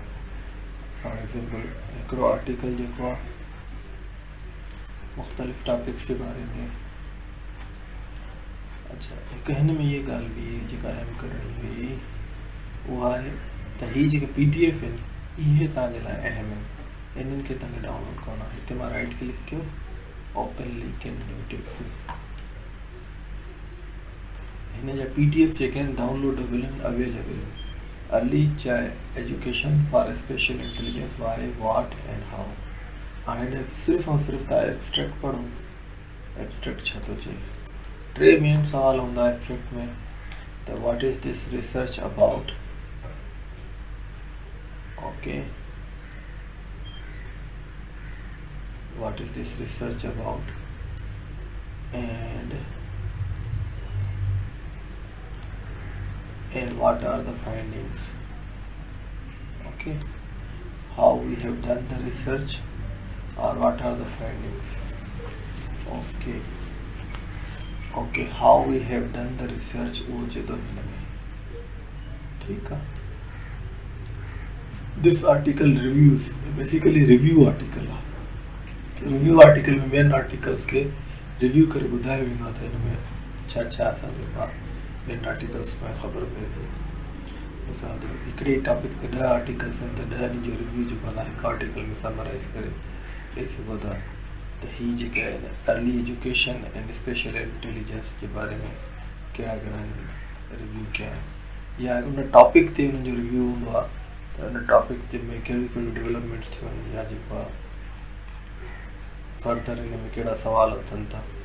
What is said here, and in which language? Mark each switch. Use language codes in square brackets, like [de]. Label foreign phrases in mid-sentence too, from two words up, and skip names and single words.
[en] For example [sd] हिकिड़ो आर्टिकल जेको आहे मुख़्तलिफ़ टॉपिक्स जे बारे में, अच्छा हिकु हिन में इहा ॻाल्हि बि जेका अहम करणी हुई उहा आहे त हीअ जेके PDF आहिनि इहे तव्हांजे लाइ अहम आहिनि, इन्हनि खे तव्हांखे डाउनलोड करणो आहे। हिते मां [en] right click [sd] कयो, [en] openly can [sd] हिन जा PDF जेके आहिनि डाउनलोडेबल आहिनि, अवेलेबल आहिनि। [en] Early Child Education for Special Intelligence, why, what and how. [sd] हाणे हिन सिर्फ़ु ऐं सिर्फ़ु तव्हां एब्स्ट्रैक्ट पढ़ो। एब्स्ट्रैक्ट छा थो चए? 3 मेन सवाल हूंदा एब्स्ट्रैक्ट में, त [en] what is this research about, okay, what is this research about, and what are the findings, okay, how we have done the research or what are the findings, okay, how we have done the research [sd] वो जो हिन में ठीक है। [en] This article reviews, basically review article [sd] आहे। [en] review article [sd] में मेन आर्टिकल्स के रिव्यू करे ॿुधायो वेंदो आहे त हिन में छा छा असांजे पास ॿियनि आर्टिकल्स में ख़बर पए थी। मिसाल तौरु हिकिड़े टॉपिक ते 10 आर्टिकल्स आहिनि त 10 ॾींहं जो रिव्यू जेको आहे हिकु आर्टिकल में समराइज़ करे ॾेई सघो था त हीअ जेके आहिनि [en] early education and special intelligence [sd] जे बारे में कहिड़ा कहिड़ा रिव्यू कया आहिनि, या उन टॉपिक ते उन्हनि जो रिव्यू हूंदो आहे त उन टॉपिक ते में कहिड़ियूं कहिड़ियूं डेवलपमेंट्स थियूं आहिनि, या जेको आहे फर्दर हिन में कहिड़ा सवाल अथनि था।